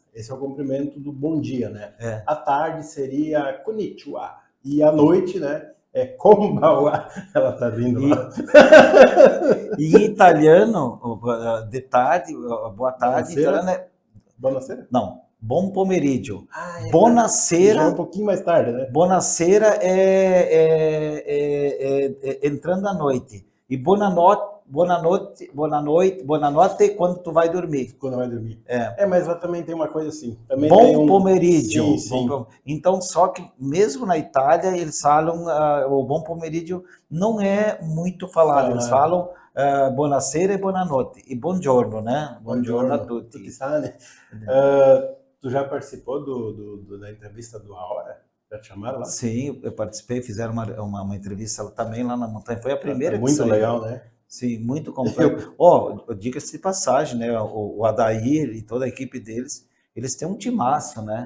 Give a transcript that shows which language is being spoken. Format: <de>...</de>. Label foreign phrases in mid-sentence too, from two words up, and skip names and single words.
<pt>Esse é o cumprimento do bom dia, né? É. À tarde seria konnichiwa. E à noite, né? É konbawa. Ela tá vindo lá. E em italiano, de tarde, boa tarde, italiano é... Buonasera? Não,</pt> <it>buon pomeriggio.</it> <pt>Ah, Buonasera. Já é um pouquinho mais tarde, né? Buonasera é entrando à noite. E boa noite quando tu vai dormir. Quando vai dormir. É. Mas lá também tem uma coisa assim. Também Bom tem pomeriggio. Sim. Então, só que mesmo na Itália, eles falam, o bom pomeriggio não é muito falado. Eles falam</pt> <it>buonasera e buonanotte.</it> <pt>E buongiorno, né?</pt> <it>Buongiorno a tutti.</it> <pt>Tu já participou da entrevista do A Hora? Já te chamaram lá? Sim, eu participei, fizeram uma entrevista também lá na montanha. Foi a primeira que muito saiu. Legal, né? Sim, muito completo. Diga-se de passagem, né? O Adair e toda a equipe deles, eles têm um timaço, né?</pt>